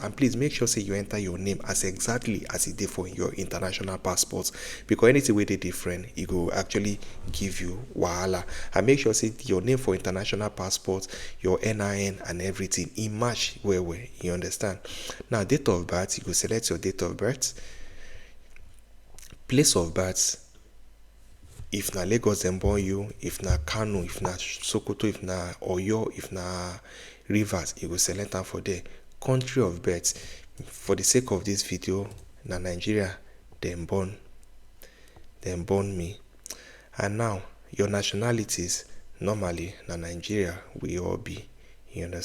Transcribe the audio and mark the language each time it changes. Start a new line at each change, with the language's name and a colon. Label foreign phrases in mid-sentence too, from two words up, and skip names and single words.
Nigerian Pidgin: And please make sure say you enter your name as exactly as it did for your international passports, because anything where they different, it will actually give you wahala. And make sure say your name for international passports, your NIN and everything in match where you understand. Now date of birth, you go select your date of birth. Place of birth, if na Lagos dem born you, if na Kano, if na Sokoto, if na Oyo, if na Rivers, you go select am for there. Country of birth, for the sake of this video, na Nigeria dem born me. And now your nationalities, normally na Nigeria we all be, you understand.